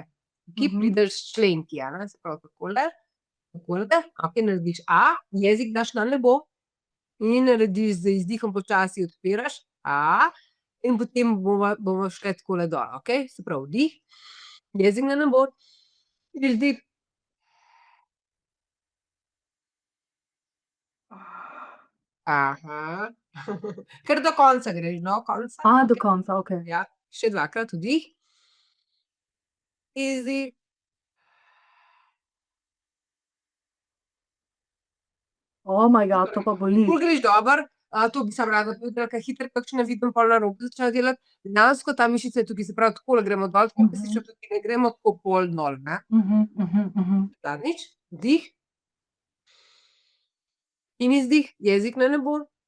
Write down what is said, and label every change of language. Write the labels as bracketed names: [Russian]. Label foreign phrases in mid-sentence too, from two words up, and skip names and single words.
[Slovenian] Ki prideš s členki, a ne, se pravi takole, takole, okej, narediš A, jezik daš na nebo in narediš z izdihom počasi odpiraš A in potem bomo šle takole dol, okej, se pravi vdih, jezik na nebo, izdih. Kar do konca greš, do konca. Do konca, okej. Ja, še dvakrat vdih. Izdih. [English] Oh my god, [Slovenian] to pa boli. Ful greš dobro, to bi samo rada povedala, ke hitro kakšna vidim pol narobe začne delati. Dejansko ta mišica je tukaj, se pravi takole gremo dol, tako klasično tukaj ne gremo tako pol dol, ne. Zadnjič, vdih. In izdih, jezik na nebo.